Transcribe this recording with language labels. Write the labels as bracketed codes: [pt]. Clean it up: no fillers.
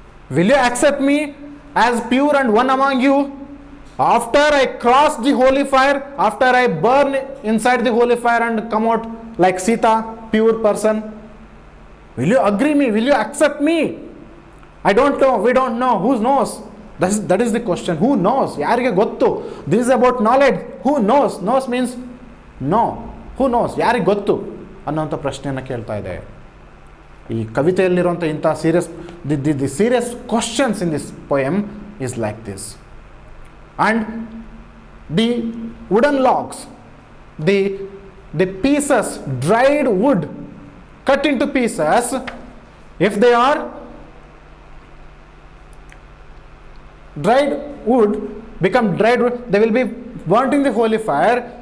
[en] Will you accept me as pure and one among you? After I cross the holy fire, after I burn inside the holy fire and come out like Sita, pure person, will you agree me? Will you accept me? I don't know, we don't know, who knows? That is the question. Who knows? [kn] ಯಾರಿಗೆ ಗೊತ್ತು? [en] This is about knowledge. Who knows? Knows means no. Who knows? [kn] ಯಾರಿಗೆ ಗೊತ್ತು ಅನ್ನೋಂಥ ಪ್ರಶ್ನೆಯನ್ನು ಕೇಳ್ತಾ ಇದೆ. ಈ ಕವಿತೆಯಲ್ಲಿರುವಂಥ ಇಂಥ [en] The serious questions in this poem is like this. And the wooden logs, the pieces, dried wood cut into pieces, if they are dried wood, become dried wood, they will be burnt in the holy fire.